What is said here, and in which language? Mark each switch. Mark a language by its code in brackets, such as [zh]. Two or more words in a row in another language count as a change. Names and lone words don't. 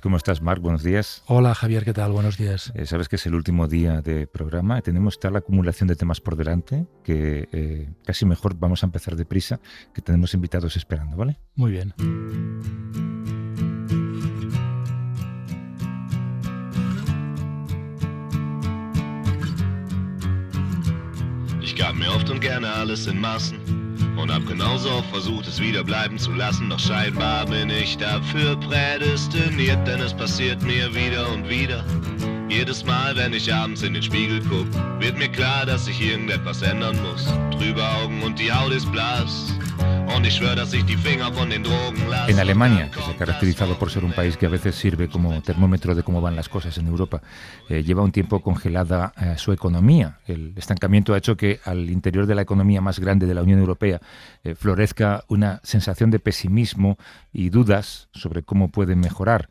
[es] ¿Cómo estás, Marc? Buenos días. Hola, Javier, ¿qué tal? Buenos días. Sabes que es el último día de programa. Tenemos tal acumulación de temas por delante que casi mejor vamos a empezar deprisa, que tenemos invitados esperando, ¿vale? Muy bien. [de] Ich gab mir oft und gerne alles in Massen und hab genauso oft versucht, es wieder bleiben zu lassen. Doch scheinbar bin ich dafür prädestiniert, denn es passiert mir wieder und wieder. Jedes Mal, wenn ich abends in den Spiegel guck, wird mir klar, dass sich irgendetwas ändern muss. Trübe Augen und die Haut ist blass. Und ich schwör, dass ich die Finger von den Drogen lasse. [es] En Alemania, que se ha caracterizado por ser un país que a veces sirve como termómetro de cómo van las cosas en Europa, lleva un tiempo congelada su economía. El estancamiento ha hecho que al interior de la economía más grande de la Unión Europea florezca una sensación de pesimismo y dudas sobre cómo puede mejorar.